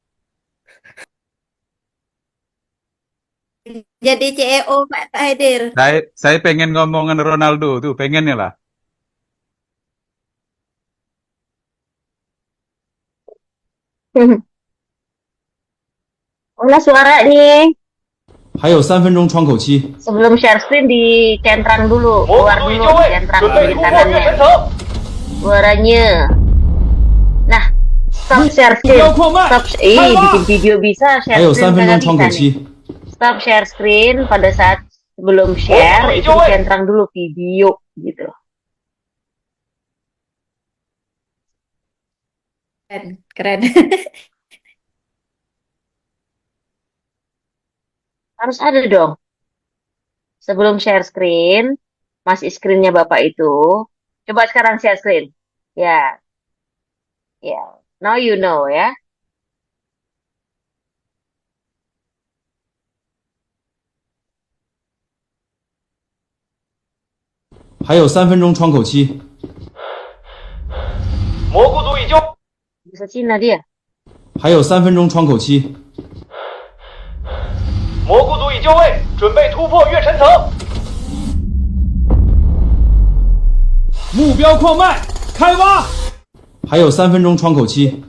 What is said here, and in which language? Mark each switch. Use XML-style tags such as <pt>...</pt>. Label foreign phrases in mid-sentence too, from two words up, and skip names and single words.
<id>Jadi CEO, Pak Haidir. Saya pengen ngomongin Ronaldo tuh, pengennya lah. Mana suara nih?</id> <zh>还有3分钟窗口期。</zh> <id>Sebelum</id> <en>share screen</en> <id>dicentrang dulu. Keluar dulu, dicentrang kiri kanannya. Suaranya. Nah,</id> <en>stop share</en> <zh>目标</zh> <en>screen.</en> <zh>扩卖，</zh> <en>Stop,</en> <zh>开发！</zh> <id>bikin video bisa,</id> <zh>还</zh> <en>share</en> <zh>有</zh> <en>screen</en> <zh>3分钟</zh> <id>kagak</id> <zh>窗</zh> <id>bisa</id> <zh>口</zh> <id>nih.</id> <zh>期，</zh> <en>Stop share screen</en> <id>pada saat sebelum share itu dicentrang dulu video gitu. Keren, keren. Harus ada dong. Sebelum</id> <en>share screen,</en> <id>masih screennya Bapak itu. Coba sekarang</id> <en>share screen.</en> <id>Ya, ya.</id> <en>Now you know ya.</en> <zh>还有3分钟窗口期，</zh> <id>Bisa Cina dia.</id> <zh>还有3分钟窗口期， 目标扩卖，开挖！还有3分钟窗口期，</zh>